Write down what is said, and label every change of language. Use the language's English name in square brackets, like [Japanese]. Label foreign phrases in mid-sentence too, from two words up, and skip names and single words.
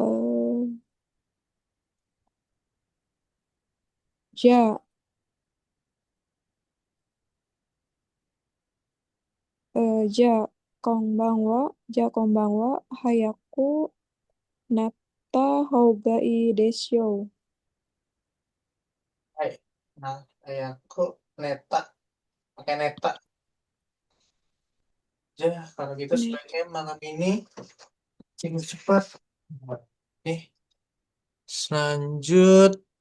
[Japanese] えっ、じゃ、じゃ、こんばんは、じゃこんばんは、早くなったほうがいいです. Hai. [Indonesian] Nah, kayak kok neta, pakai neta. Ya, kalau gitu Nih, sebaiknya malam ini tidur cepat. Nih, lanjut.